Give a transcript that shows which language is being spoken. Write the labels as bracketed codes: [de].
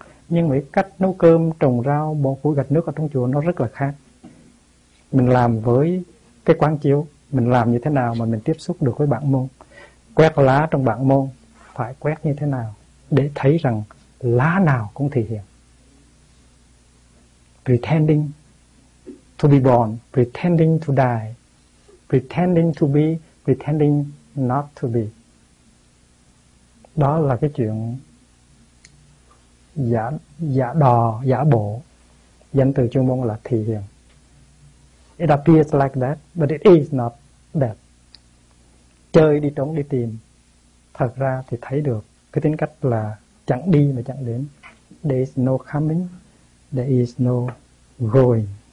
[vi] Nhưng mà cách nấu cơm, trồng rau, bổ củi, gạch nước ở trong chùa nó rất là khác. Mình làm với cái quán chiếu, mình làm như thế nào mà mình tiếp xúc được với bản môn. Quét lá trong bản môn phải quét như thế nào để thấy rằng lá nào cũng thể hiện. [en] Pretending to be born, pretending to die, pretending to be, pretending not to be. [vi] Đó là cái chuyện giả bộ, danh từ chuyên môn là thị hiện. [en] It appears like that, but it is not that. [vi] Chơi đi trốn đi tìm, thật ra thì thấy được cái tính cách là chẳng đi mà chẳng đến. [en] There is no coming, there is no going.